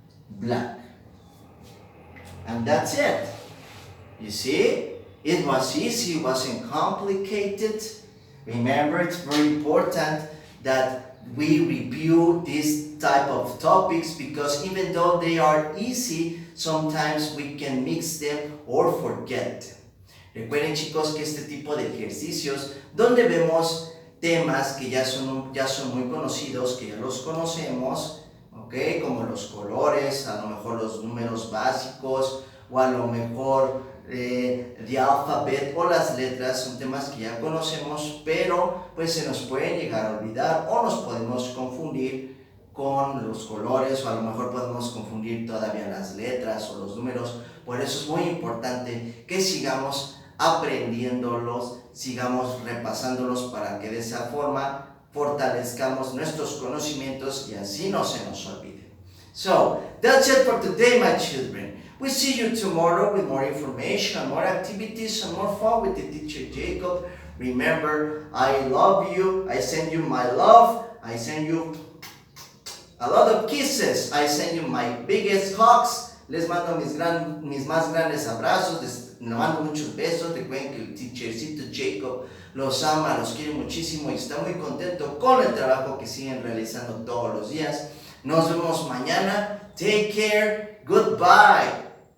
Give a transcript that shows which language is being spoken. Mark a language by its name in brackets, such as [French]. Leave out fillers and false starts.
[English] Black. And that's it. You see? It was easy, it wasn't complicated. Remember, it's very important that we review this type of topics because even though they are easy, sometimes we can mix them or forget them. [Spanish] Recuerden, chicos, que este tipo de ejercicios donde vemos temas que ya son muy conocidos, que ya los conocemos, ¿ok? Como los colores, a lo mejor los números básicos o a lo mejor [English] the alphabet [Spanish] o las letras, son temas que ya conocemos, pero pues se nos pueden llegar a olvidar o nos podemos confundir con los colores o a lo mejor podemos confundir todavía las letras o los números. Por eso es muy importante que sigamos aprendiéndolos, sigamos repasándolos para que de esa forma fortalezcamos nuestros conocimientos y así no se nos olvide. [English] So, that's it for today, my children. We'll see you tomorrow with more information, more activities, and more fun with the teacher Jacob. Remember, I love you. I send you my love. I send you a lot of kisses. I send you my biggest hugs. [Spanish] Les mando mis más grandes abrazos. Les mando muchos besos. Recuerden que el teachercito Jacob los ama, los quiere muchísimo y está muy contento con el trabajo que siguen realizando todos los días. Nos vemos mañana. [English] Take care. Goodbye.